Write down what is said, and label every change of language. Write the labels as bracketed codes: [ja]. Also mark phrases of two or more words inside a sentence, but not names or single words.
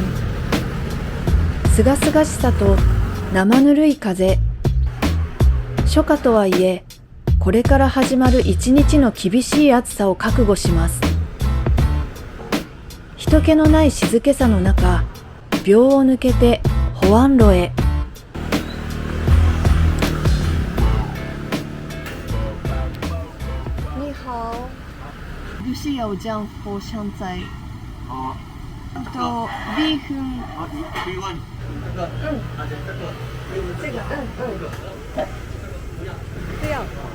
[ja] すがすがしさと生ぬるい風。初夏とはいえ、これから始まる一日の厳しい暑さを覚悟します。人気のない静けさの中、廟を抜けて保安路へ。 [zh] 你好。就是有这样佛像在。 [ja] とビーフン。 [zh] 这个不要。